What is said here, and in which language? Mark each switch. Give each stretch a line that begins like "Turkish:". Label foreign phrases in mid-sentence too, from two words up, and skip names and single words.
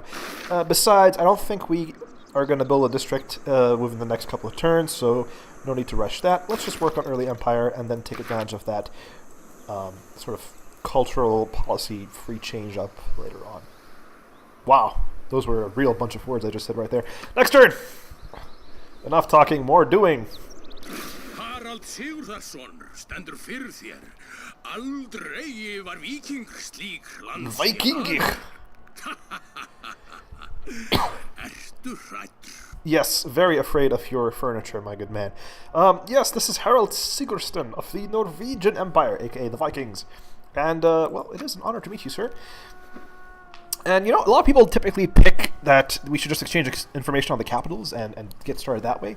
English: Besides, I don't think we are going to build a district within the next couple of turns, so no need to rush that. Let's just work on early empire and then take advantage of that sort of cultural policy free change up later on. Wow, those were a real bunch of words I just said right there. Next turn! Enough talking, more doing.
Icelandic: Harald Sigurðarson stendur fyrir þér. Aldrei var víking slík Vikingir! Ertu hræddur?
English: Yes, very afraid of your furniture, my good man. Yes, this is Harald Sigurdsson of the Norwegian Empire, aka the Vikings. And, well, it is an honor to meet you, sir. And, you know, a lot of people typically pick that we should just exchange information on the capitals and get started that way.